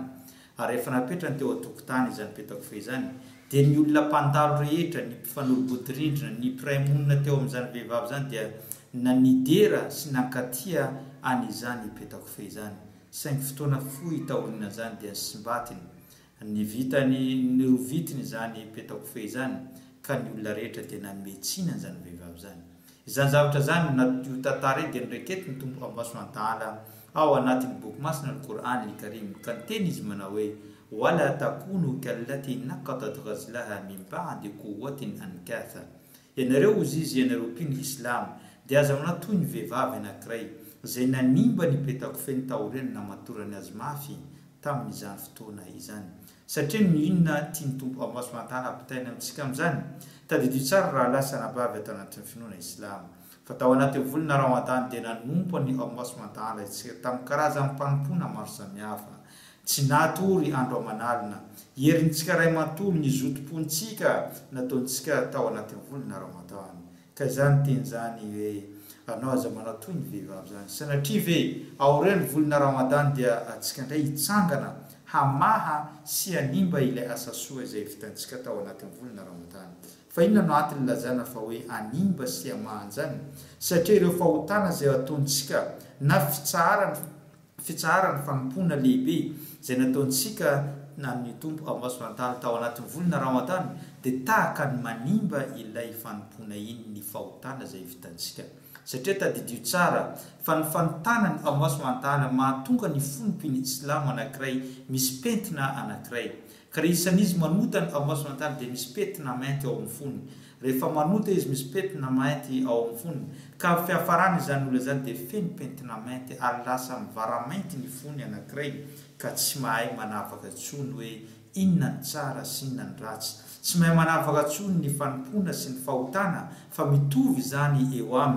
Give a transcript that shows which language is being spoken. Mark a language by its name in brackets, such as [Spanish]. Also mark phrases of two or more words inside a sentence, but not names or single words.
[Malagasy] Ary rehefa napetrany teo an-tokotany izany petakofehy izany, dia ny olona mpandalo rehetra, ny mpifanolobodirindrina, ny mpiray monina teo amin'izany vehivavy izany dia nanidera sy nankatia an'izany petakofehy izany. Saingy fotoana fohy taorina zany dia simbatiny. Ny vitiny izany petakofehy izany ka ny olona rehetra dia nametsina an'izany vehivavy izany. Izany zavatra zany io tantara dia nirekety ny tompo [Arabic] الله سبحانه وتعالى [Malagasy] ao anatin'ny boky masina Al-Qur'an Al-Karim ka niteny izy manao hoe [Arabic] ولا تكونوا كالتي نقضت غزلها من بعد قوة أنكاثا. [Malagasy] Ianareo ozy izy ianareo mpino Islam dia aza manao toy ny vehivavy anankiray izay nanimba ny petakofehy taoriany namatorany azy mafy tamin'izany fotoana izany. Satria ny inona tiany tompo [Arabic] الله سبحانه وتعالى [Malagasy] ampitaina amintsika amin'izany. Tadidio tsara raha lasana bavy atao anatin'ny finoana Islam. Fa tao anatin'ny volana Ramadan dia nanompo ny [Arabic] الله سبحانه وتعالى [Malagasy] isika tamin'ny karazan'ny mpanompona maro samihafa. Tsy natory andro aman'alina, herintsika ray matory ny zotom-pontsika nataontsika tao anatin'ny volana Ramadan. Ka izany teny zany hoe anao aza manao toy ny vehivavy zany. Sanatria ve aorian'ny volana Ramadan dia atsika indray hitsangana hamaha sy hanimba ilay asa soa izay vitantsika tao anatin'ny volana Ramadan. Fa inona no antony lazana fa hoe hanimba sy hamaha an'izany? Satria ireo fahotana izay ataontsika na fitsarany fanompona lehibe izay nataontsika na ny tompo [Arabic] الله سبحانه وتعالى [Malagasy] tao anatin'ny volana Ramadan dia tahaka ny manimba ilay fanompona iny ny fahotana izay vitantsika. Satria tadidio tsara fa ny fanotanany [Arabic] الله سبحانه وتعالى [Malagasy] mahatonga ny fonom-pino Islam anankiray misy pentina anankiray. Ka rehefa isan'izy manota ny [Arabic] الله سبحانه وتعالى [Malagasy] dia misy pentina mainty ao amin'ny fonony. Rehefa manota izy misy pentina mainty ao amin'ny fonony. Ka fiafarany izany olona izany dia feno pentina mainty ary lasa mivara-mainty ny fony anankiray ka tsy mahay manavaka tsony hoe inona ny tsara sy inona ny ratsy. Tsy mahay manavaka tsony ny fanompona sy ny fahotana fa mitovy izany eo aminy.